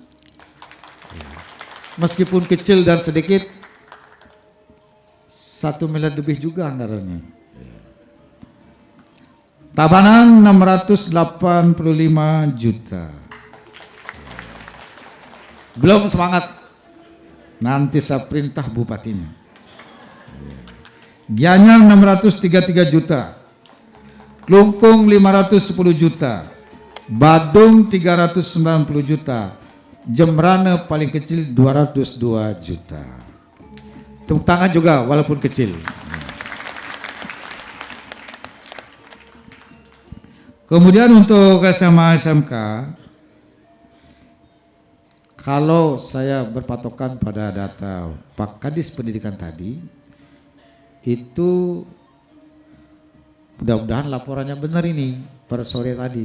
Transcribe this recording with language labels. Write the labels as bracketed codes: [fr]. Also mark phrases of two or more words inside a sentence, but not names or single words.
[id] Meskipun kecil dan sedikit, 1 miliar lebih juga anggarannya. Tabanan 685 juta. Belum semangat, nanti saya perintah bupatinya. Gianyar 633 juta. Klungkung 510 juta. Badung 390 juta. Jembrana paling kecil 202 juta. Tepuk tangan juga walaupun kecil. Kemudian untuk SMA SMK, kalau saya berpatokan pada data Pak Kadis Pendidikan tadi, itu mudah-mudahan laporannya benar ini per sore tadi.